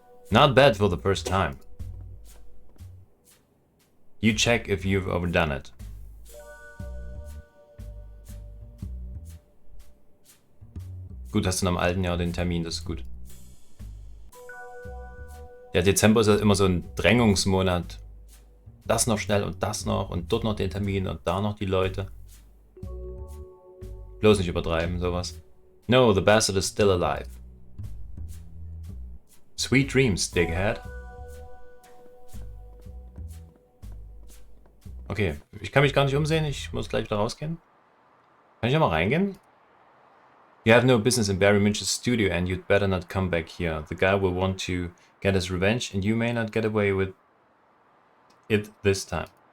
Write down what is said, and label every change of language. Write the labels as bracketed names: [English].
[English] Not bad for the first time. You check if you've overdone it. [German] Gut, hast du am alten Jahr den Termin, das ist gut. Ja, Dezember ist ja immer so ein Drängungsmonat. Das noch schnell und das noch und dort noch den Termin und da noch die Leute. Bloß nicht übertreiben, sowas. [English] No, the bastard is still alive. Sweet dreams, Dighead. [German] Okay, ich kann mich gar nicht umsehen, ich muss gleich wieder rausgehen. Kann ich ja mal reingehen? [English] You have no business in Barry Minch's studio and you'd better not come back here. The guy will want to get his revenge and you may not get away with it this time.